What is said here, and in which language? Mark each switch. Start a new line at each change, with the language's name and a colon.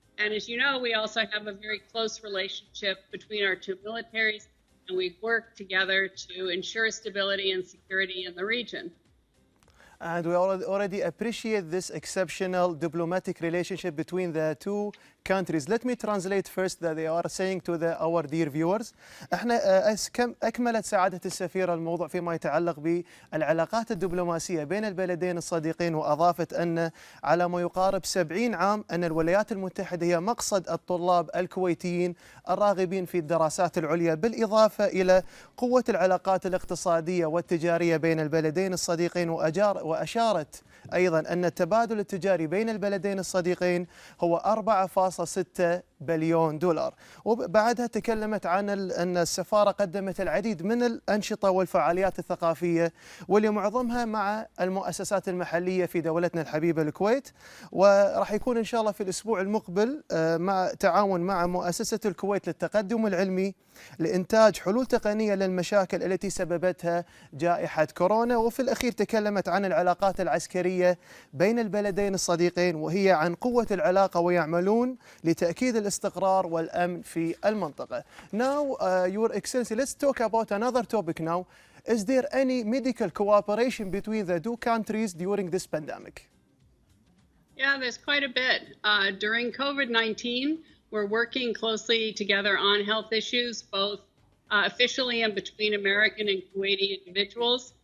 English: And as you know, we also have a very close relationship between our two militaries, and we work together to ensure stability and security in the region. And we already appreciate this exceptional diplomatic relationship between the two countries. Let me translate first that they are saying to our dear viewers.
Arabic: احنا أكملت سعادة السفيرة الموضوع فيما يتعلق بالعلاقات الدبلوماسية بين البلدين الصديقين، وأضافت أن على ما يقارب 70 عام أن الولايات المتحدة هي مقصد الطلاب الكويتيين الراغبين في الدراسات العليا، بالإضافة إلى قوة العلاقات الاقتصادية والتجارية بين البلدين الصديقين. وأشارت أيضا أن التبادل التجاري بين البلدين الصديقين هو 4.6 بليون دولار. وبعدها تكلمت عن أن السفارة قدمت العديد من الأنشطة والفعاليات الثقافية، واللي معظمها مع المؤسسات المحلية في دولتنا الحبيبة الكويت. وراح يكون إن شاء الله في الأسبوع المقبل مع تعاون مع مؤسسة الكويت للتقدم العلمي لإنتاج حلول تقنية للمشاكل التي سببتها جائحة كورونا. وفي الأخير تكلمت عن العلاقات العسكرية بين البلدين الصديقين، وهي عن قوة العلاقة، ويعملون لتأكيد الاستقرار والأمن في المنطقة.
English: Now, Your Excellency, let's talk about another topic now. Is there any medical cooperation between the two countries during this pandemic? Yeah, there's quite a bit. During COVID-19, we're working closely together on health issues, both officially and between American and Kuwaiti individuals.